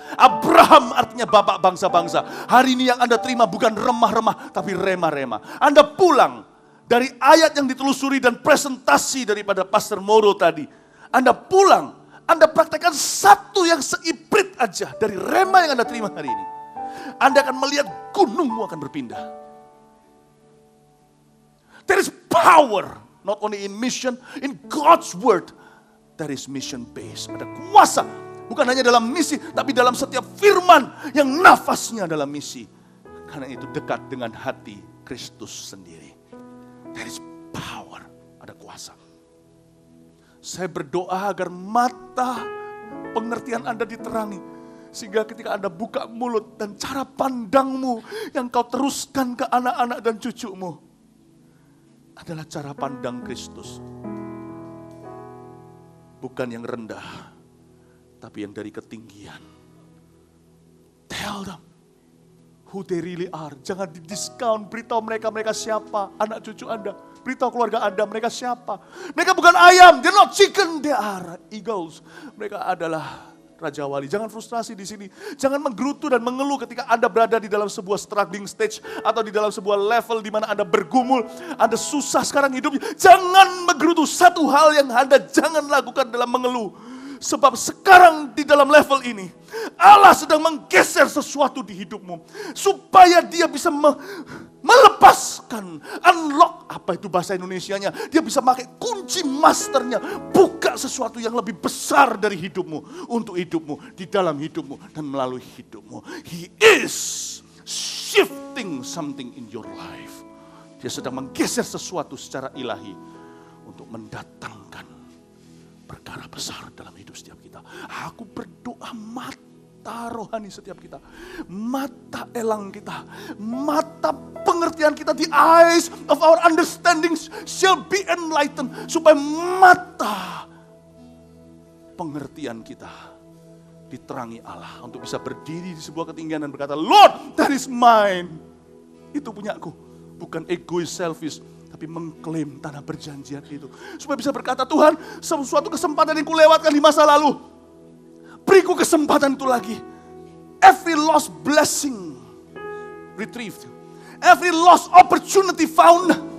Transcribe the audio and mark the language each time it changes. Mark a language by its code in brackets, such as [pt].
[id] Abraham artinya bapak bangsa-bangsa. Hari ini yang Anda terima bukan remah-remah, tapi rema-rema. Anda pulang dari ayat yang ditelusuri dan presentasi daripada Pastor Moro tadi. Anda pulang, Anda praktekkan satu yang seiprit aja dari rema yang Anda terima hari ini. Anda akan melihat gunungmu akan berpindah. [en] There is power, not only in mission, in God's word. There is mission base, [id] ada kuasa. Bukan hanya dalam misi, tapi dalam setiap firman yang nafasnya dalam misi. Karena itu dekat dengan hati Kristus sendiri. [en] There is power, [id] ada kuasa. Saya berdoa agar mata pengertian Anda diterangi. Sehingga ketika Anda buka mulut dan cara pandangmu yang kau teruskan ke anak-anak dan cucumu adalah cara pandang Kristus. Bukan yang rendah, tapi yang dari ketinggian. [en] Tell them who they really are. [id] Jangan didiskon, beritahu mereka siapa, anak cucu Anda. Beritahu keluarga Anda mereka siapa. Mereka bukan ayam, [en] they're not chicken, they are eagles. [id] Mereka adalah Raja Wali. Jangan frustrasi di sini. Jangan menggerutu dan mengeluh ketika Anda berada di dalam sebuah [en] struggling stage [id] atau di dalam sebuah level di mana Anda bergumul, Anda susah sekarang hidupnya. Jangan menggerutu. Satu hal yang Anda jangan lakukan dalam mengeluh. Sebab sekarang di dalam level ini, Allah sedang menggeser sesuatu di hidupmu. Supaya dia bisa melepaskan, unlock, apa itu bahasa Indonesianya. Dia bisa pakai kunci masternya, buka ada sesuatu yang lebih besar dari hidupmu, untuk hidupmu, di dalam hidupmu, dan melalui hidupmu. [en] He is shifting something in your life. [id] Dia sedang menggeser sesuatu secara ilahi untuk mendatangkan perkara besar dalam hidup setiap kita. Aku berdoa mata rohani setiap kita, mata elang kita, mata pengertian kita, [en] the eyes of our understanding shall be enlightened, [id] supaya mata pengertian kita diterangi Allah untuk bisa berdiri di sebuah ketinggian dan berkata, [en] Lord, that is mine. [id] Itu punyaku, bukan egois, selfish, tapi mengklaim tanah perjanjian itu. Supaya bisa berkata, Tuhan, sesuatu kesempatan yang kulewatkan di masa lalu, beriku kesempatan itu lagi. [en] Every lost blessing retrieved. Every lost opportunity found.